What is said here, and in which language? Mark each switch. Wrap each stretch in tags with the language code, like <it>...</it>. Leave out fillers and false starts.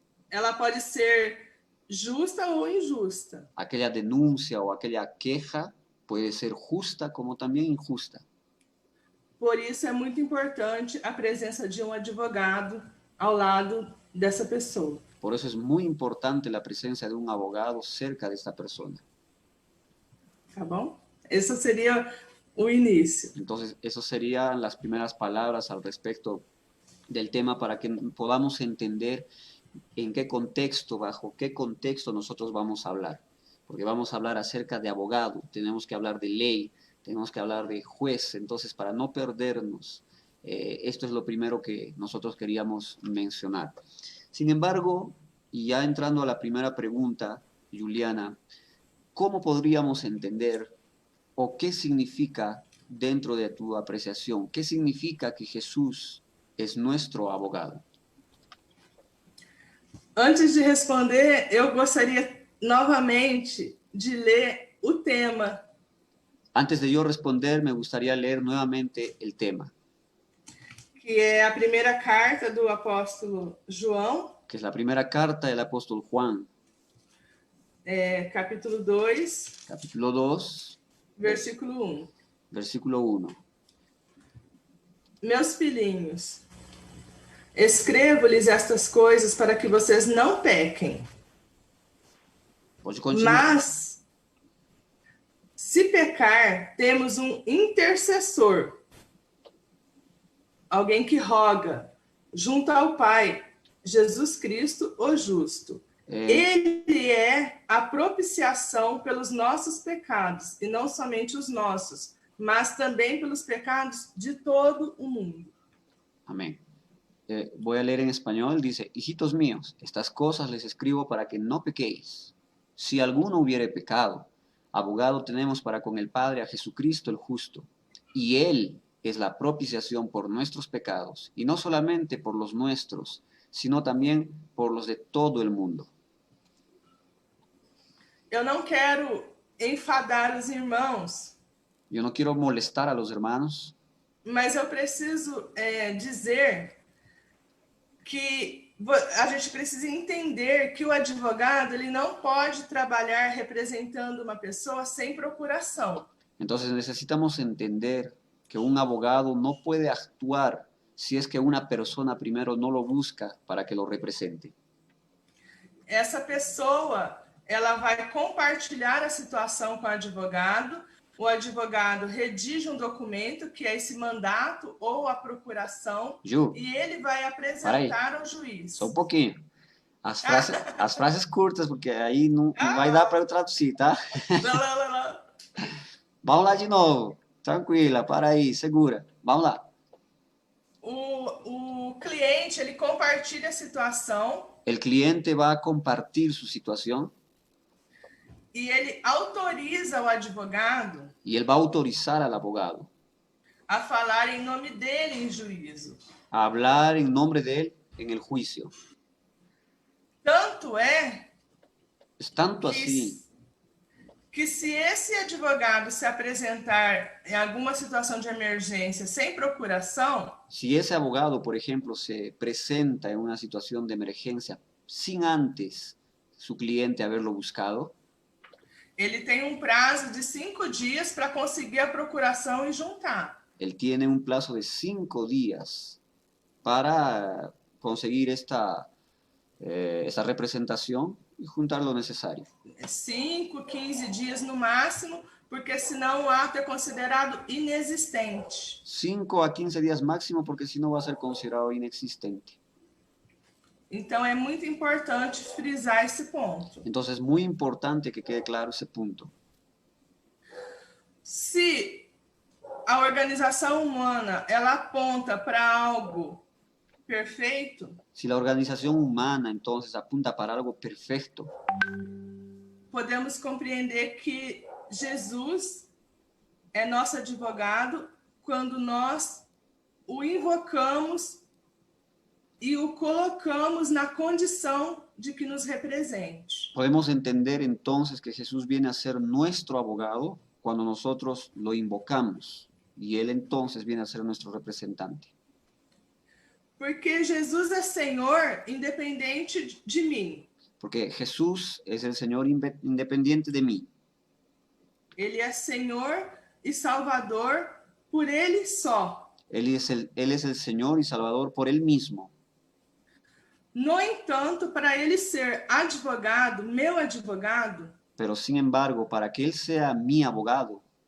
<pt>Ela pode ser justa ou injusta.</pt> <es>Aquella denuncia o aquella queja puede ser justa como también injusta.</es> <pt>Por isso é muito importante a presença de um advogado ao lado dessa pessoa.</pt> <es>Por eso es muy importante la presencia de un abogado cerca de esta persona.</es> <pt>Tá bom? Esse seria o início.</pt> <es>Entonces, eso serían las primeras palabras al respecto del tema para que podamos entender en qué contexto, bajo qué contexto nosotros vamos a hablar. Porque vamos a hablar acerca de abogado, tenemos que hablar de ley, tenemos que hablar de juez. Entonces, para no perdernos, esto es lo primero que nosotros queríamos mencionar. Sin embargo, y ya entrando a la primera pregunta, Juliana, ¿cómo podríamos entender o qué significa dentro de tu apreciación, qué significa que Jesús es nuestro abogado?</es> <pt>Antes de responder, eu gostaria novamente de ler o tema.</pt> <es>Antes de yo responder, me gustaría leer nuevamente el tema.</es> <pt>Que é a primeira carta do apóstolo João.</pt> <es>Que es la primera carta del apóstol Juan.</es> <pt>Capítulo 2.</pt> <es>Capítulo 2.</es> <pt>Versículo 1.</pt> <es>Versículo 1.</es> <pt>Meus filhinhos, escrevo-lhes estas coisas para que vocês não pequem. Pode continuar. Mas, se pecar, temos um intercessor, alguém que roga, junto ao Pai, Jesus Cristo, o justo. Ele é a propiciação pelos nossos pecados, e não somente os nossos, mas também pelos pecados de todo o mundo.</pt> <es>Amén. Voy a leer en español. Dice: hijitos míos, estas cosas les escribo para que no pequéis. Si alguno hubiere pecado, abogado tenemos para con el Padre a Jesucristo el justo, y Él es la propiciación por nuestros pecados, y no solamente por los nuestros, sino también por los de todo el mundo.</es> <pt>Eu não quero enfadar os irmãos.</pt> <es>Yo no quiero molestar a los hermanos.</es> <pt>Mas eu preciso dizer que a gente precisa entender que o advogado ele não pode trabalhar representando uma pessoa sem procuração.</pt> <es>Entonces necesitamos entender que un abogado no puede actuar si es que una persona primero no lo busca para que lo represente.</es> <pt>Essa pessoa, ela vai compartilhar a situação com o advogado redige um documento, que é esse mandato ou a procuração, Ju, e ele vai apresentar ao juiz. Só um pouquinho. As frases curtas, porque aí não vai dar para eu traduzir, tá? Lá, lá, lá, lá. Vamos lá de novo. Tranquila, para aí, segura. Vamos lá. O cliente, ele compartilha a situação</pt> <es>El cliente va a compartir su situación</es> <pt>e ele autoriza o advogado</pt> <es>y él va a autorizar al abogado</es> <pt>a falar em nome dele em juízo.</pt> <es>a hablar en nombre de él en el juicio.</es> <pt>Tanto é</pt> <es>Es tanto así</es> <pt>que se esse advogado se apresentar em alguma situação de emergência sem procuração,</pt> <es>si ese abogado, por ejemplo, se presenta en una situación de emergencia sin antes su cliente haberlo buscado,</es> <pt>ele tem um prazo de 5 dias para conseguir a procuração e juntar.</pt> <es>él tiene un plazo de 5 días para conseguir esta representación y juntar lo necesario.</es> <pt>5, 15 dias no máximo, porque senão o ato é considerado inexistente.</pt> <es>5 a 15 días máximo, porque si no va a ser considerado inexistente.</es> <pt>Então é muito importante frisar esse ponto.</pt> <es>Entonces es muy importante que quede claro ese punto.</es> <pt>Se a organização humana ela aponta para algo perfeito,</pt> <es>Si la organización humana entonces apunta para algo perfecto,</es> <pt>podemos compreender que Jesus é nosso advogado quando nós o invocamos e o colocamos na condição de que nos represente.</pt> <es>podemos entender entonces que Jesús viene a ser nuestro abogado cuando nosotros lo invocamos y Él entonces viene a ser nuestro representante.</es> <pt>Porque Jesus é Senhor independente de mim.</pt> <es>Porque Jesús es el Señor independiente de mí.</es> <pt>Ele é Senhor e Salvador por Ele só.</pt> <es>Él es el Señor y Salvador por Él mismo.</es> <pt>No entanto, para Ele ser advogado, meu advogado,</pt> <es>Pero sin embargo, para que Él sea mi abogado,</es>